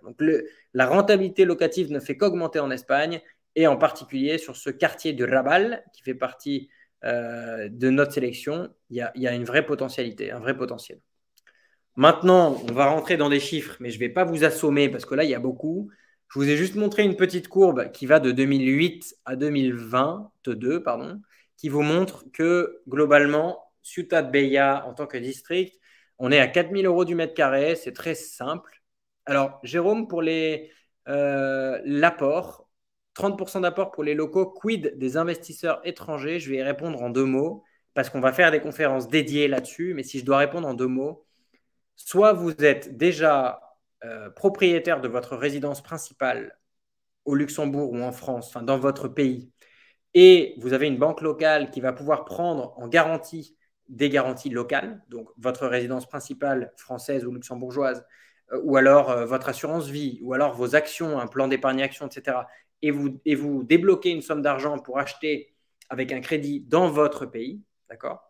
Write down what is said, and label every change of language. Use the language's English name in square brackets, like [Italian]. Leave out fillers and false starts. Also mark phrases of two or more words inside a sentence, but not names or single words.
[French] Donc la rentabilité locative ne fait qu'augmenter en Espagne, et en particulier sur ce quartier de Raval, qui fait partie de notre sélection, il y a une vraie potentialité, un vrai potentiel. Maintenant, on va rentrer dans des chiffres, mais je ne vais pas vous assommer parce que là, il y a beaucoup. Je vous ai juste montré une petite courbe qui va de 2008 à 2022, pardon, qui vous montre que globalement, Ciutat Bella, en tant que district, on est à 4 000 euros du mètre carré. C'est très simple. Alors, Jérôme, pour l'apport, 30% d'apport pour les locaux, quid des investisseurs étrangers? Je vais y répondre en 2 mots parce qu'on va faire des conférences dédiées là-dessus. Mais si je dois répondre en 2 mots, soit vous êtes déjà propriétaire de votre résidence principale au Luxembourg ou en France, enfin dans votre pays, et vous avez une banque locale qui va pouvoir prendre en garantie des garanties locales, donc votre résidence principale française ou luxembourgeoise, ou alors votre assurance vie, ou alors vos actions, un plan d'épargne action, etc., et vous débloquez une somme d'argent pour acheter avec un crédit dans votre pays, d'accord?